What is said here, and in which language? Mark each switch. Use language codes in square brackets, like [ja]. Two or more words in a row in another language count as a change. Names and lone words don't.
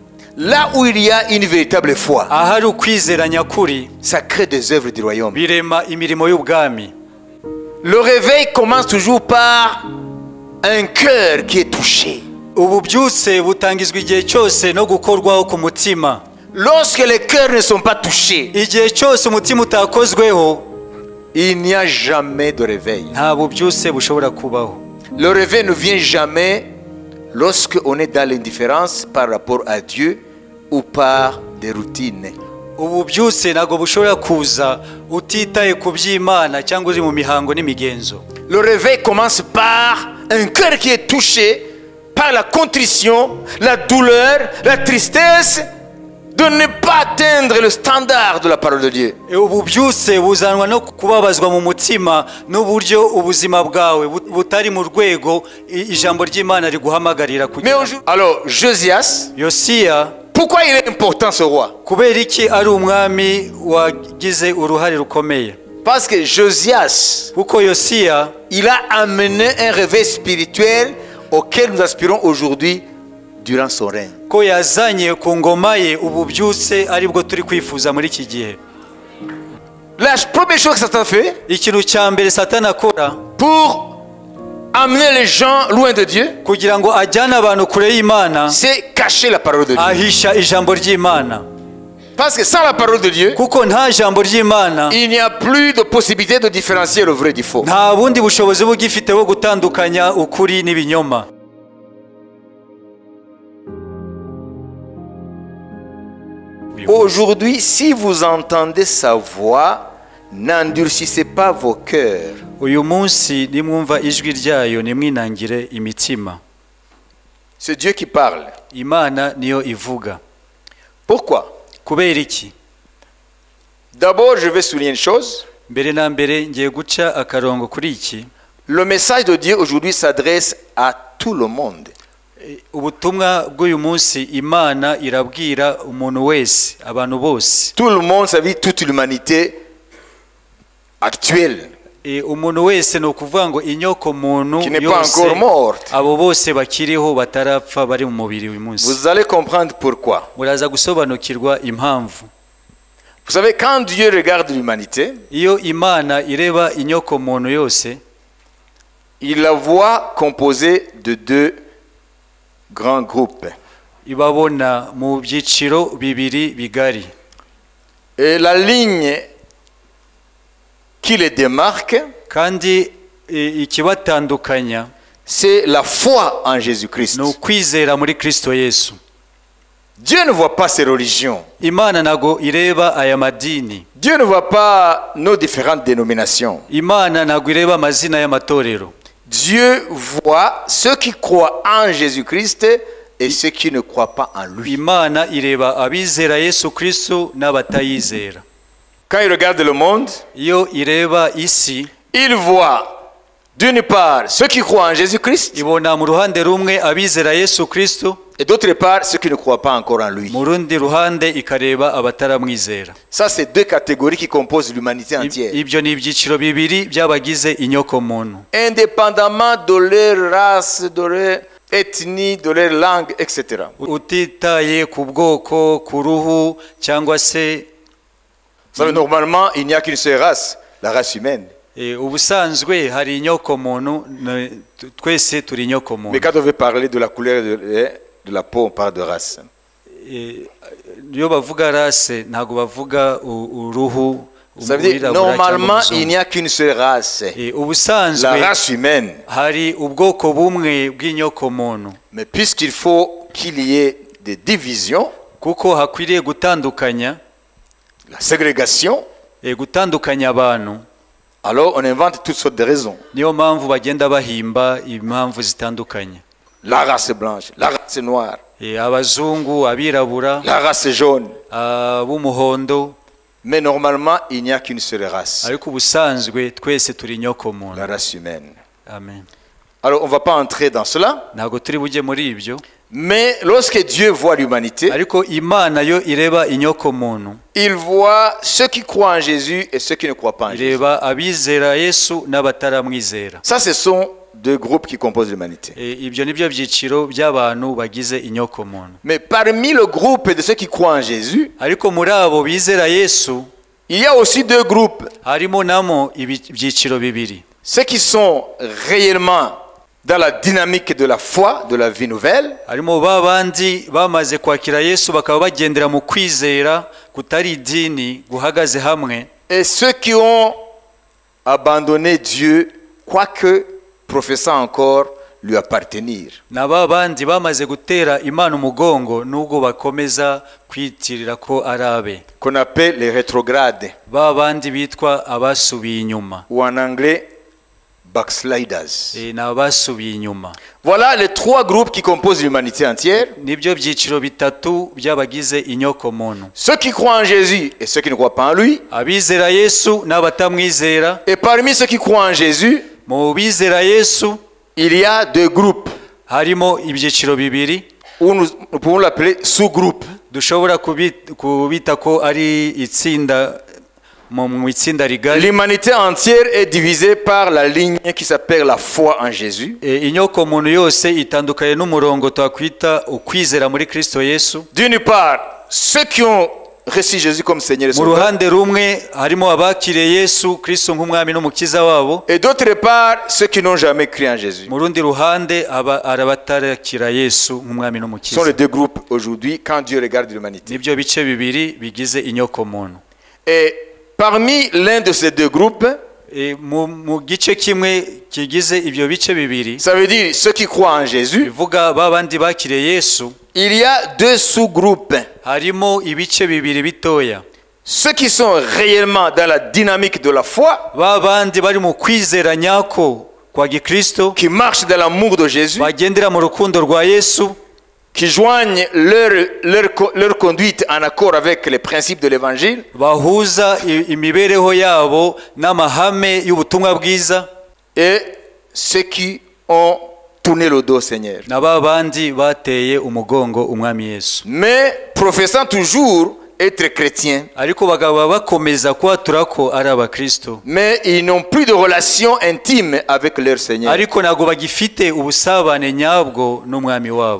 [fr] Là où il y a une véritable foi, [rw] ahari ukwizera nyakuri [fr] ça crée des œuvres du royaume. [rw] birema imirimo y'ubwami. [fr] Le réveil commence toujours par un cœur qui est touché. [rw] Ububyutse butangizwa igihe cyose no gukorwaho ku mutima. [fr] Lorsque les cœurs ne sont pas touchés, [rw] Igihe cyose umutima utakozweho [fr] il n'y a jamais de réveil. [rw] nta bubyutse bushobora kubaho. [fr] Le réveil ne vient jamais lorsque on est dans l'indifférence par rapport à Dieu ou par des routines. [rw] Ububyutse ntabwo bushobora kuza utitaye ku by'Imana cyangwa uri mu mihango n'imigenzo. [fr] Le réveil commence par un cœur qui est touché par la contrition, la douleur, la tristesse de ne pas atteindre le standard de la parole de Dieu. [rw] Ububyutse buzanwa no kubabazwa mu mutima n'uburyo ubuzima bwawe butari mu rwego ijambo ry'Imana riguhamagarira kugira. [fr] Alors, Josias, [rw] Yosiya, [fr] pourquoi il est important ce roi? [rw] kubera iki ari umwami wagize uruhare rukomeye? [fr] Parce que Josias, [rw] Kuko Yosiya [fr] il a amené un réveil spirituel auquel nous aspirons aujourd'hui durant son règne. [rw] ko yazanye ku ngoma ye ububyutse aribwo turi kwifuza muri iki gihe. [fr] La première chose que Satan fait [rw] Ikintu cya mbere Satani akora [fr] pour amener les gens loin de Dieu, [rw] kugira ngo ajyane abantu kure y'Imana, [fr] c'est cacher la parole de Dieu. [rw] ahisha ijambo ry'Imana. [fr] Parce que sans la parole de Dieu, [rw] Kuko nta jambo ry'Imana [fr] il n'y a plus de possibilité de différencier le vrai du faux. [rw] nta bundi bushobozi bugifite bwo gutandukanya ukuri n'ibinyoma. [fr] Aujourd'hui, si vous entendez sa voix, n'endurcissez pas vos cœurs. [rw] Uyu munsi nimwumva ijwi ryayo nimwinangire imitima. [fr] C'est Dieu qui parle. [rw] Imana niyo ivuga. [fr] Pourquoi? [rw] Kubera iki? [fr] D'abord, je vais souligner une chose. [rw] Mbere na mbere ngiye guca akarongo kuri iki. [fr] Le message de Dieu aujourd'hui s'adresse à tout le monde. [rw] Ubutumwa bw'uyu munsi Imana irabwira umuntu wese, abantu bose. [fr] Tout le monde, ça veut dire toute l'humanité actuelle. [rw] Umuntu wese no kuvuga ngo inyoko muntu [fr] qui n'est pas encore morte. [rw] abo bose bakiriho batarapfa bari mu mubiri uyu munsi. [fr] Vous allez comprendre pourquoi. [rw] Muraza gusobanukirwa impamvu. [fr] Vous savez, quand Dieu regarde l'humanité, [rw] Iyo Imana ireba inyoko muntu yose, [fr] il la voit composée de deux grands groupes. [rw] ibabona mu byiciro bibiri bigari. [fr] Et la ligne qui les démarque, [rw] Kandi ikibatandukanya [fr] c'est la foi en Jésus-Christ. [rw] ni ukwizera muri Kristo Yesu. [fr] Dieu ne voit pas ces religions. [rw] Imana nago ireba aya madini. [fr] Dieu ne voit pas nos différentes dénominations. [rw] Imana nago ireba amazina y'amatorero. [fr] Dieu voit ceux qui croient en Jésus-Christ et ceux qui ne croient pas en lui. [rw] Imana ireba abizera Yesu Kristo n'abatayizera. [fr] Quand il regarde le monde, [rw] Iyo ireba isi, [fr] il voit d'une part ceux qui croient en Jésus-Christ [rw] ibona mu ruhande rumwe abizera Yesu Kristo, [fr] et d'autre part ceux qui ne croient pas encore en lui. [rw] mu rundi ruhande ikareba abataramwizera. [fr] Ça, c'est deux catégories qui composent l'humanité entière. [rw] Ibyo ni ibyiciro bibiri by'abagize inyoko muntu. [fr] Indépendamment de leur race, de leur ethnie, de leur langue, etc. [rw] Utitaye ku bwoko, ku ruhu cyangwa se [fr] Vous savez, normalement, il n'y a qu'une seule race, la race humaine. [rw] ubusanzwe hari inyoko muntu, twese turi inyoko [fr] Mais [rw] muntu. [fr] quand on veut parler de la couleur de la peau, on parle de race. [rw] Iyo bavuga race ntabwo bavuga uruhu. [fr] Ça veut dire, normalement, il n'y a qu'une seule race, la [rw] Ubusanzwe [fr] race humaine. [rw] hari ubwoko bumwe bw'inyoko muntu. [fr] Mais puisqu'il faut qu'il y ait des divisions, [rw] Kuko hakwiriye gutandukanya, [fr] la ségrégation, [rw] gutandukanya abantu. [fr] alors on invente toutes sortes de raisons. [rw] Niyo mpamvu bagenda bahimba impamvu zitandukanye. [fr] La race blanche, la race noire, [rw] Abazungu, abirabura, [fr] la race jaune. [rw] ab'umuhondo. [fr] Mais normalement, il n'y a qu'une seule race, [rw] Ariko ubusanzwe twese turi inyoko muntu. [fr] la race humaine. Amen. Alors on ne va pas entrer dans cela, [rw] Ntabwo turi bujye muri ibyo. [fr] mais lorsque Dieu voit l'humanité, [rw] Ariko Imana yo ireba inyoko muntu. [fr] il voit ceux qui croient en Jésus et ceux qui ne croient pas en Jésus. [rw] Ireba abizera Yesu n'abataramwizera. [fr] Ça, ce sont deux groupes qui composent l'humanité. [rw] ibyo nibyo byiciro by'abantu bagize inyokomuntu. [fr] Mais parmi le groupe de ceux qui croient en Jésus, [rw] ariko muri abo bizera Yesu [fr] il y a aussi deux groupes. [rw] harimo namo ibyiciro bibiri. [fr] Ceux qui sont réellement dans la dynamique de la foi, de la vie nouvelle, [rw] harimo babandi bamaze kwakira Yesu bakaba bagendera mu kwizera kutari idini guhagaze hamwe, [fr] et ceux qui ont abandonné Dieu, quoique professant encore lui appartenir. [rw] na babandi bamaze gutera Imana umugongo nubwo bakomeza kwitirira ko arabe, [fr] Qu'on appelle les rétrogrades, [rw] babandi bitwa abasubiye inyuma, [fr] ou en anglais backsliders. [rw] n'abasubiye inyuma. [fr] Voilà les trois groupes qui composent l'humanité entière. [rw] nibyo byiciro bitatu by'abagize inyokomuntu: [fr] Ceux qui croient en Jésus et ceux qui ne croient pas en lui. [rw] abizera Yesu n'abatamwizera. [fr] Et parmi ceux qui croient en Jésus, [rw] mu bizera Yesu [fr] il y a deux groupes, [rw] harimo ibyiciro bibiri, [fr] ou nous pouvons l'appeler sous-groupes. [rw] dushobora kubita ko ari itsinda mu itsinda rigari. [fr] L'humanité entière est divisée par la ligne qui s'appelle la foi en Jésus. [rw] inyokomuntu yose itandukanye n'umurongo twakwita ukwizera muri Kristo Yesu. [fr] D'une part, ceux qui ont reçu Jésus comme Seigneur et [rw] mu [fr] Sauveur. [rw] ruhande rumwe harimo abakiriye Yesu Kristo nk'umwami n'umukiza wabo, [fr] Et d'autre part, ceux qui n'ont jamais cru en Jésus. [rw] mu rundi ruhande arabatarakira Yesu nk'umwami [fr] Ce sont [rw] n'umukiza. [fr] les deux groupes aujourd'hui quand Dieu regarde l'humanité. [rw] nibyo bice bibiri bigize inyokomuntu. [fr] Et parmi l'un de ces deux groupes, [rw] mu gice kimwe kigize ibyo bice bibiri, [fr] ça veut dire ceux qui croient en Jésus, [rw] bivuga babandi bakiriye Yesu, [fr] il y a deux sous-groupes. [rw] harimo ibice bibiri bitoya: [fr] Ceux qui sont réellement dans la dynamique de la foi, [rw] babandi bari mu kwizera nyako kwa Gikristo, [fr] qui marchent dans l'amour de Jésus, [rw] bagendera mu rukundo rwa Yesu, [fr] qui joignent leur conduite en accord avec les principes de l'évangile, [rw] bahuza imibereho yabo n'amahame y'ubutumwa bwiza, [fr] et ceux qui ont tourné le dos au Seigneur. [rw] na babandi bateye umugongo umwami Yesu, [fr] Mais professant toujours être chrétiens, [rw] ariko bagaba bakomeza kwatura ko ari abakristo, [fr] mais ils n'ont plus de relation intime avec leur Seigneur. [rw] ariko ntabwo bagifite ubusabane nyabwo n'umwami wabo.